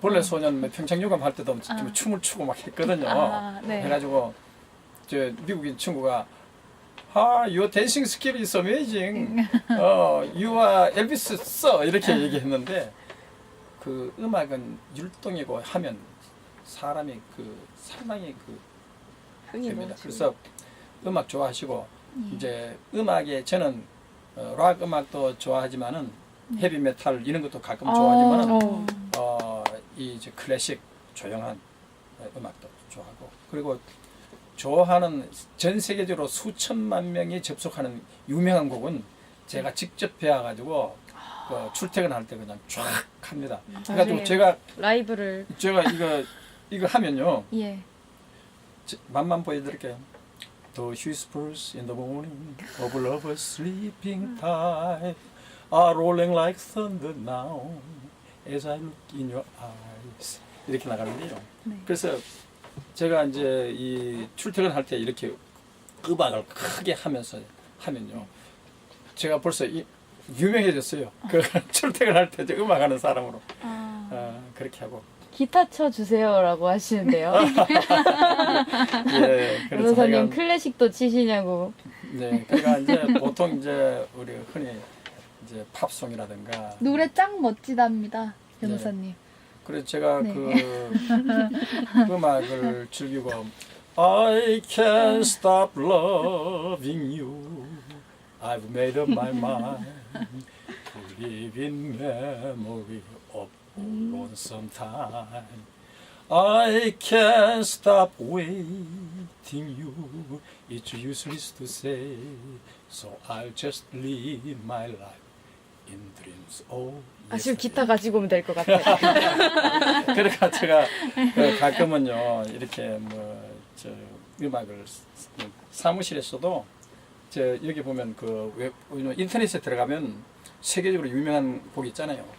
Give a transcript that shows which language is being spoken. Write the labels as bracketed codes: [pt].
[ko] 본래 소년 평창유감 할 때도 좀 춤을 추고 막 했거든요. 네. 해가지고 저 미국인 친구가 [en] your dancing skill is amazing. You are Elvis sir. [ko] 이렇게 얘기했는데 그 음악은 율동이고 하면 사람이 상당히 흥이 됩니다. 넘치고. 그래서 음악 좋아하시고 이제 음악에 저는 락 음악도 좋아하지만은 헤비 메탈 이런 것도 가끔 좋아하지만은 이제 클래식 조용한 음악도 좋아하고, 그리고 좋아하는 전 세계적으로 수천만 명이 접속하는 유명한 곡은 제가 직접 배워가지고 출퇴근할 때 그냥 쫙 합니다. 그래가지고 제가 라이브를 이거 하면요. 예. 맛만 보여드릴게요. [en] Those whispers in the morning of lovers sleeping tight are rolling like thunder now as I look in your eyes. [ko] 이렇게 나가는데요. 네. 그래서 제가 이제 이 출퇴근할 때 이렇게 음악을 크게 하면서 하면요. 제가 벌써 유명해졌어요. 그 출퇴근할 때 음악하는 사람으로. 그렇게 하고. 기타 쳐주세요라고 하시는데요. 예, 그래서 변호사님 하여간, 클래식도 치시냐고. 네, 그러니까 이제 보통 이제 우리 흔히 이제 팝송이라든가 노래 짱 멋지답니다, 변호사님. 그래서 제가 네. 그 음악을 즐기고 [en] I can't stop loving you. I've made up my mind to live in memory of lonesome time. I can't stop waiting you. It's useless to say, so I'll just live my life in dreams. Oh, [ko] 아, 지금 yes, 기타 가지고 오면 될 것 같아요. 그러니까 제가 가끔은요 이렇게 저 음악을 사무실에서도 저 여기 보면 그 인터넷에 들어가면 세계적으로 유명한 곡 있잖아요.